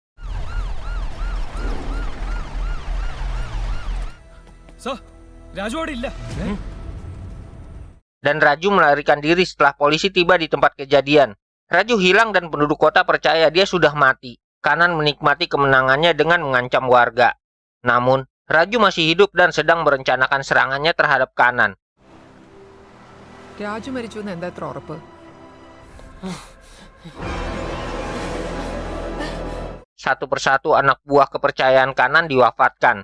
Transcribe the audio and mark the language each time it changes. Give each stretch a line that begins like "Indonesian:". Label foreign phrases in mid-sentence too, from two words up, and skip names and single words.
Indonesian: Dan Raju melarikan diri setelah polisi tiba di tempat kejadian. Raju hilang dan penduduk kota percaya dia sudah mati. Kanan menikmati kemenangannya dengan mengancam warga. Namun, Raju masih hidup dan sedang merencanakan serangannya terhadap Kanan.
Malayalam: രാജു മരിച്ചു എന്ന് എന്താ ഇത്ര ഉറപ്പ്?
Indonesian: Satu persatu anak buah kepercayaan Kanan diwafatkan.